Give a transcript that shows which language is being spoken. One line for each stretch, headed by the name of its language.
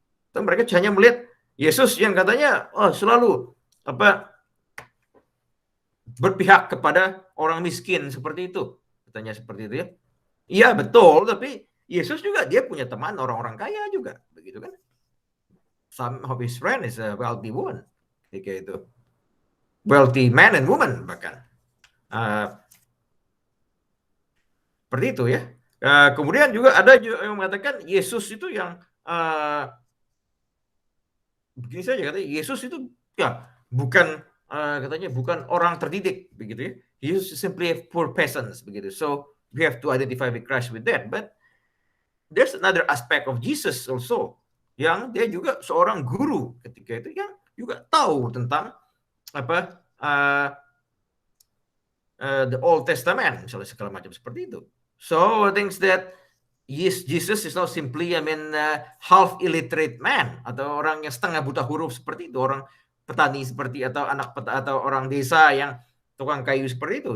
Indonesian: Dan mereka hanya melihat Yesus yang katanya selalu berpihak kepada orang miskin seperti itu. Katanya seperti itu ya. Iya betul, tapi Yesus juga dia punya teman orang-orang kaya juga, begitu kan?
English: Some of his friend is a wealthy woman,
Indonesian: ketika itu.
English: Wealthy man and woman
Indonesian: bahkan. Seperti itu ya. Kemudian juga ada yang mengatakan Yesus itu yang begini saja katanya, Yesus itu ya bukan katanya bukan orang terdidik begitu ya.
English: Yesus simply poor peasants
Indonesian: begitu.
English: So we have to identify with Christ with that. But there's another aspect of Jesus also
Indonesian: yang dia juga seorang guru ketika itu yang juga tahu tentang the Old Testament misalnya segala macam seperti itu.
English: So I think that Jesus is not simply half illiterate man
Indonesian: atau orang yang setengah buta huruf seperti itu, orang petani seperti atau atau orang desa yang tukang kayu seperti itu.